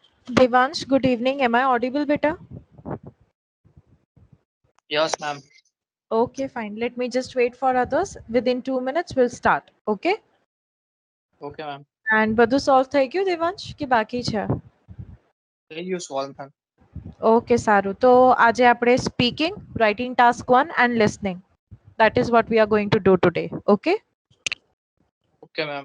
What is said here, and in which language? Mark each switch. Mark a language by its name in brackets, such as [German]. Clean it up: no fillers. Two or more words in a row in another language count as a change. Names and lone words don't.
[English] Devansh, good evening. Am I audible, beta? Yes, ma'am. Okay, fine. Let me just wait for others. Within 2 minutes, we'll start. Okay? Okay, ma'am. [Gujarati] And બધું solve થઈ ગયું દેવાંશ કે બાકી છે? [English] You solve, ma'am. Okay, [Gujarati] સારું. તો આજે આપણે [English] speaking, writing task 1 and listening. That is what we are going to do today. Okay? Okay, ma'am.